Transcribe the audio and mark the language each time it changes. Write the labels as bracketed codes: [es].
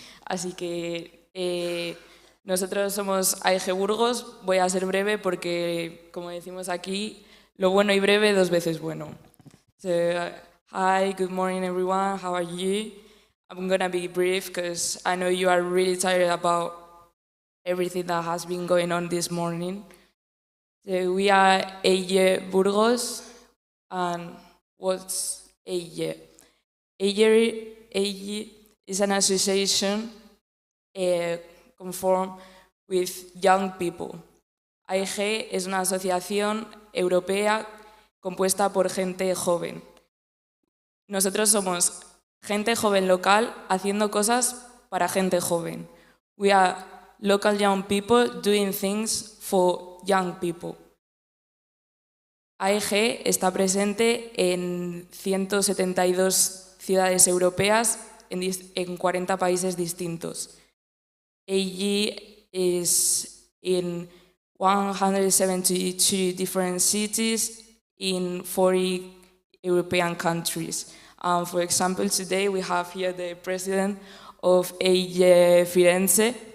[es] Así que nosotros somos AEG Burgos. Voy a ser breve porque, como decimos aquí, lo bueno y breve 2 veces bueno. [en] So, hi, good morning everyone. How are you? I'm gonna be brief because I know you are really tired about everything that has been going on this morning. So we are AEG Burgos, and what's AEG? AEG is an association conformed with young people. [es] AEG es una asociación europea compuesta por gente joven. Nosotros somos gente joven local haciendo cosas para gente joven. [en] We are local young people doing things for young people. [es] AEG está presente en 172 ciudades europeas en 40 países distintos. [en] AEG is in 172 different cities in 40 European countries. For example, today we have here the president of AEG Firenze.